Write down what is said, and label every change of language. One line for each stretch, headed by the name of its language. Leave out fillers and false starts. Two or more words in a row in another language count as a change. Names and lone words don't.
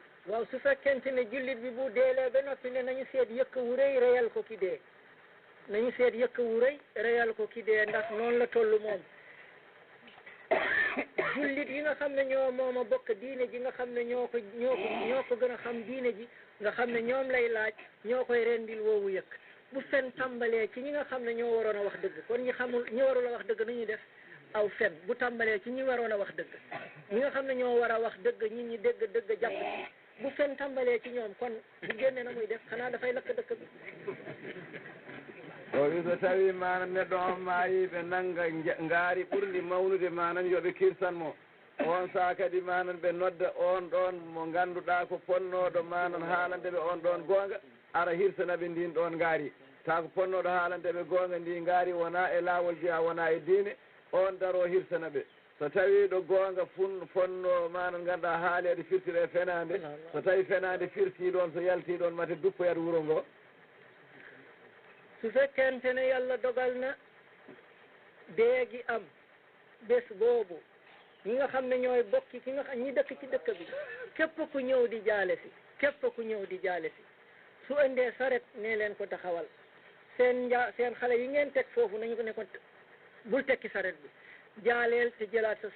Wolof: waaw su fekkente ne jullit bi bu deelee ba noppi ne nañu seet yëkk wu rëy reyal ko ki dee nañu seet yëkk wu rëy reyal ko ki dee ndax noonu la toll moom jullit yi nga xam ne ñoo mooma bokk diine ji nga xam ne ñoo ko gën a xam diine ji nga xam ne ñoom lay laaj ñoo koy rendil woowu yëkk bu fen tàmbalee ci ñi nga xam ne ñoo waroon a wax dëgg kon ñi warul a wax dëgg nañuy def aw fen bu tàmbalee ci ñi waroon a wax dëgg ñi nga xam ne ñoo war a wax dëgg ñi dëgg jàpp ci bu fen tàmbalee ci ñoom kon bu génne na muy def xanaa dafay lakk dëkk bi
Fula: o wi so tawi manan neɗɗo on maayi ɓe nanga ngaari ɓurndi mawnude manan yoɓe kirsanmo on saa kadi manan ɓe nodda on ɗon mo ngannduɗaa ko ponnooɗo manan haalande ɓe on ɗon goonga ara hirsana ɓe ndin ɗon ngaari taa ko ponnooɗo haalande ɓe goonga ndi ngaari wonaa e laawol jeya wonaa e diine on daroo hirsana ɓe so tawii ɗo goonga fonno manan ngannduɗaa haaleede firtire fenaande so tawii fenaande firtii ɗon so yaltii ɗon mate duppoyat wuro ngoo
Wolof: su fekkente ne yàlla dogal na déegi am bés boobu ñi nga xam ne ñooy bokki ki nga xam ñi dëkk ci dëkk bi képp ku ñëw di jaale si su indee saret ne leen ko taxawal seen xale yi ngeen teg foofu nañu ko ne ko bul tekki saret bi jaaleel te jëlaat sa